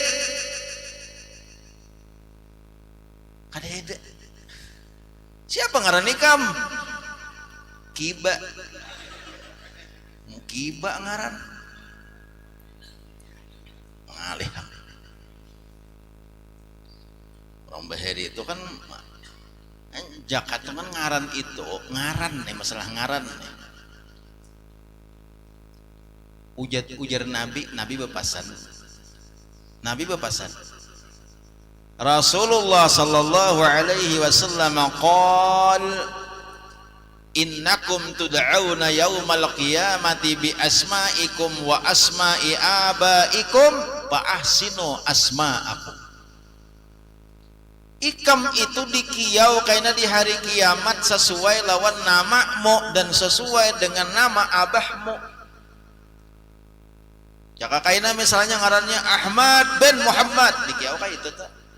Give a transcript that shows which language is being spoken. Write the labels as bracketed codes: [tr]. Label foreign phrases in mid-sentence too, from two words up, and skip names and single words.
[bjn] kada ada siapa ngaran nikam Kiba ngaran ngalih orang Bahari itu kan Jakarta kan ngaran itu ngaran nih masalah ngaran nih ujar Nabi bepasan Rasulullah [ar] صلى الله عليه وسلم قال إنكم تدعون يوم القيامة بأسمائكم وأسماء آبائكم فأحسنوا أسماءكم [bjn] ikam itu dikiau karena di hari kiamat sesuai lawan namamu dan sesuai dengan nama abahmu jaka kaina misalnya ngarannya Ahmad bin Muhammad dikiau kayak itu tuh